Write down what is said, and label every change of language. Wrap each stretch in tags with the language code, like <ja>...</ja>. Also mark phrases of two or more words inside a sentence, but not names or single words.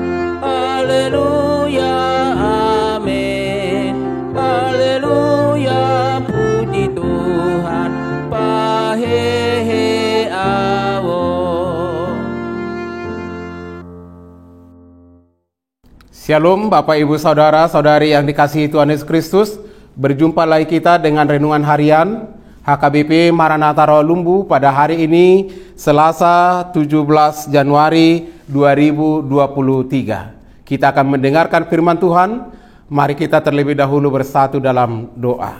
<id>Haleluya, amin. Haleluya, puji Tuhan.</id> <bbc>Pahehe awon.</bbc> <id>Shalom Bapak Ibu Saudara Saudari yang dikasihi Tuhan Yesus Kristus. Berjumpa lagi kita dengan renungan harian HKBP Maranatha Rawalumbu pada hari ini Selasa 17 Januari 2023. Kita akan mendengarkan firman Tuhan. Mari kita terlebih dahulu bersatu dalam doa.</id>